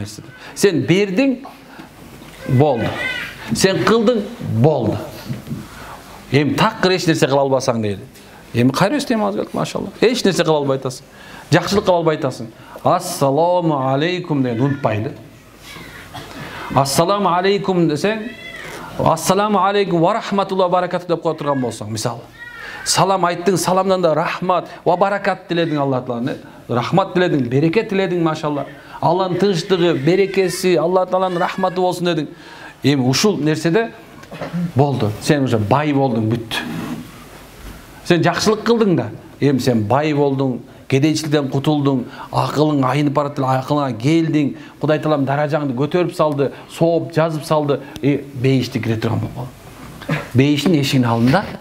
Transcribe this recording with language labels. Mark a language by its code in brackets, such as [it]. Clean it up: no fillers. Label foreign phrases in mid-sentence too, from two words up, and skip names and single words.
[ky] нерсе сен бердиң болду сен кылдың болду эми такыр эч нерсе кыла албасаң дейли эми кайра эстемиз керек машалла эч нерсе кыла албай атасың жакшылык кыла албай атасың [ar] السلام عليكم [ky] деген унутпайлы [ar] السلام عليكم [ky] десең [ar] السلام عليكم ورحمة الله بركاته [ky] деп кое турган болсоң мисалы салам айттың саламдан да рахмат ва баракат тиледиң Алла тааланы рахмат тиледиң береке тиледиң машалла Алланын тынчтыгы берекеси Алла тааланын рахматы болсун дедиң эми ушул нерседе болду сен уже бай болдуң бүттү сен жакшылык кылдың да эми сен бай болдуң кедейчиликтен кутулдуң акылың айнып барат эле акылыңа келдиң Кудай таалам даражаңды көтөрүп салды сооп жазып салды бейишти кире турган болду бейиштин эшигинин алдында